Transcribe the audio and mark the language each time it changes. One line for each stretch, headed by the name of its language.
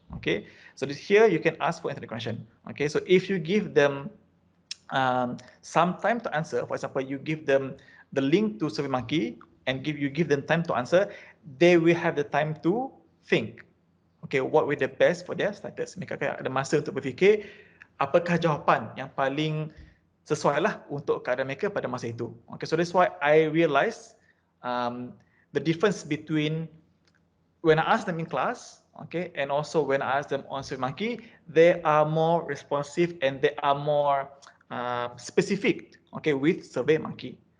English: Okay, so here you can ask for internet connection. Okay, so if you give them some time to answer, for example, you give them the link to SurveyMonkey and you give them time to answer, they will have the time to think. Okay, what will be the best for their status?
Malay: Mereka akan ada masa untuk berfikir apakah jawapan yang paling sesuai lah untuk keadaan mereka pada masa itu.
English: Okay, so that's why I realize the difference between when I ask them in class, okay, and also when I ask them on SurveyMonkey, they are more responsive and they are more specific, okay, with SurveyMonkey.